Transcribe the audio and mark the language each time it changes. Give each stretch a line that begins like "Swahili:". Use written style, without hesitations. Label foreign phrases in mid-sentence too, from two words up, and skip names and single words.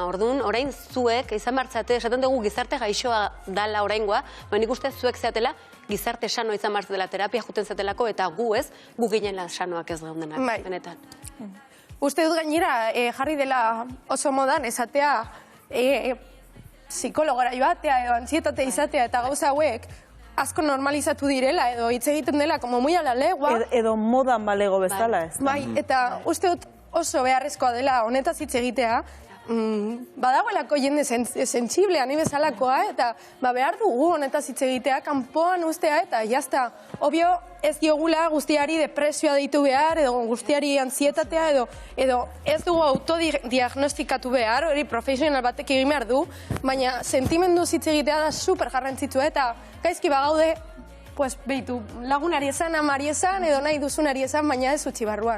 Basque: Orduan, orain zuek, izan martzate, esaten dugu gizarte gaixoa dala oraingoa, baina nik uste zuek zeatela, gizarte sanoa izan martzatela terapia juten zatelako, eta gu ginela sanoak ez gaudenak, benetan. Uste dut gainera, jarri dela oso modan, esatea, psikologora joatea, edo antsietate izatea, eta gauza hauek, asko normalizatu direla, edo hitz egiten dela,
Spanish: como muy a la legua.
Basque: Edo modan balego bezala ez. Bai, eta uste dut oso beharrezkoa dela honetaz hitz egitea, badagoelako jende sentsiblea, ni bezalakoa, eta behar dugu honetaz hitz egitea, kanpoan ustea, eta jazta, obvio, ez diogula guztiari depresioa deitu behar, edo guztiari antsietatea, edo ez dugu autodiagnostikatu behar, hori profesional batek egin behar du, baina sentimendu hitz egitea da super garrantzitsua, eta gaizki bagaude, pues, behitu, lagunari esan, amari esan, edo nahi duzunari esan, baina ez utzi barruan.